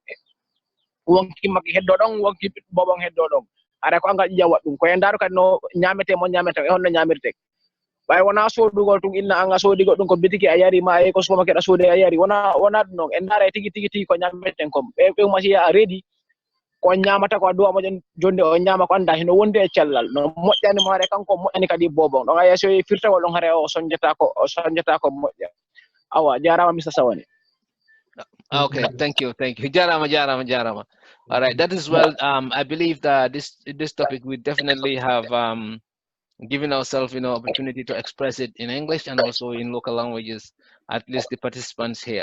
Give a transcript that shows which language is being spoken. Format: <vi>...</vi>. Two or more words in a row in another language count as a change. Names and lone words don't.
<ff>wonki makki heddo ɗon wonki bobon heddo ɗon ara ko angal ƴiƴan waɗɗum koyen ndaaro kadi no ñamete mo ñamete e honno ñamirte ɓay wona sodugol tun inna an a soodi goɗɗum ko bitiki a yari ma ko supermarket a soodi a yari wona ɗum noon en ndaara tigi tigi ko ñameten kom ɓe masiya a reedi ko ñamata ko duwa moƴon jonde o ñama ko anda hino wonde e cellal no moƴƴani mo haare kanko moƴƴani kadi bobon ɗon aya so firtawol ɗon haare o sonjata ko moƴƴa awa jarama Mr. Sawaneh.</ff> <en>Okay, thank you. Jarama. All right, that is well. I believe that this topic we definitely have giving ourselves, opportunity to express it in English and also in local languages, at least the participants here.</en>